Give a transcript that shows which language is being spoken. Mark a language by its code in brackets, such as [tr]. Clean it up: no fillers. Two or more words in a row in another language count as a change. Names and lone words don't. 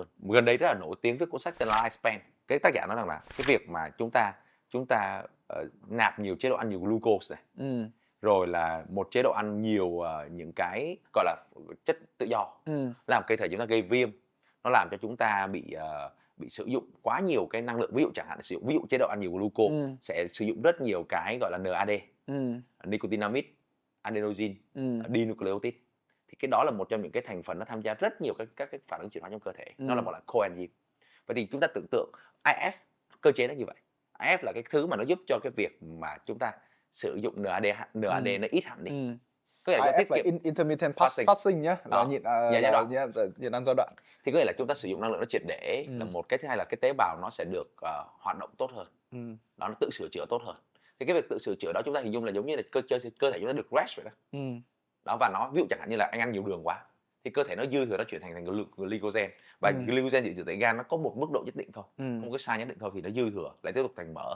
[vi] Gần đây rất là nổi tiếng với cuốn sách tên là Lifespan. Cái tác giả nói rằng là cái việc mà chúng ta nạp nhiều chế độ ăn nhiều glucose này, rồi là một chế độ ăn nhiều những cái gọi là chất tự do, làm cơ thể chúng ta gây viêm, nó làm cho chúng ta bị sử dụng quá nhiều cái năng lượng. Ví dụ chẳng hạn sử dụng chế độ ăn nhiều glucose sẽ sử dụng rất nhiều cái gọi là NAD, [en] nicotinamide, adenosine, dinucleotide. [vi] thì cái đó là một trong những cái thành phần nó tham gia rất nhiều các cái phản ứng chuyển hóa trong cơ thể, nó là gọi là coenzyme. Vậy thì chúng ta tưởng tượng IF, cơ chế nó như vậy. IF là cái thứ mà nó giúp cho cái việc mà chúng ta sử dụng NAD nó ít hẳn đi, có nghĩa là do IF tiết là kiệm [en] intermittent fasting. [vi] fasting nhá, là Đó, dạ, giai đoạn. nhịn ăn giai đoạn. Thì có nghĩa là chúng ta sử dụng năng lượng nó triệt để là một cái, thứ hai là cái tế bào nó sẽ được, hoạt động tốt hơn, nó tự sửa chữa tốt hơn. Thì cái việc tự sửa chữa đó chúng ta hình dung là giống như là cơ thể chúng ta được rest vậy đó. Đó, và nó ví dụ chẳng hạn như là anh ăn nhiều đường quá, thì cơ thể nó dư thừa nó chuyển thành glycogen, và glycogen chỉ tại gan nó có một mức độ nhất định thôi, có một cái size nhất định thôi thì nó dư thừa lại tiếp tục thành mỡ.